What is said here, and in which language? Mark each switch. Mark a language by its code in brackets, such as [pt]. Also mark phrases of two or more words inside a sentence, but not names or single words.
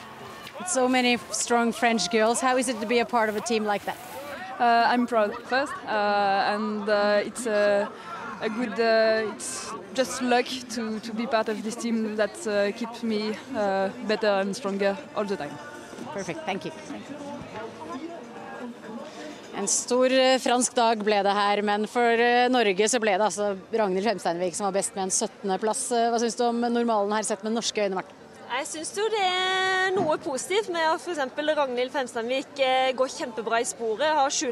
[en] So many strong French girls. How is it to be a part of a team like that? I'm proud first, and it's a good. It's just luck to be part of this team that keeps me better and stronger all the time. Perfect, thank you. [no] En stor fransk dag ble det her, men for Norge så ble det altså Ragnhild Femsteinvik som var best med en 17. plass. Hva synes du om normalen her sett med norske øyne, Martin? Jeg synes jo det noe positivt med at for eksempel Ragnhild Femsteinvik går kjempebra i sporet, har 7.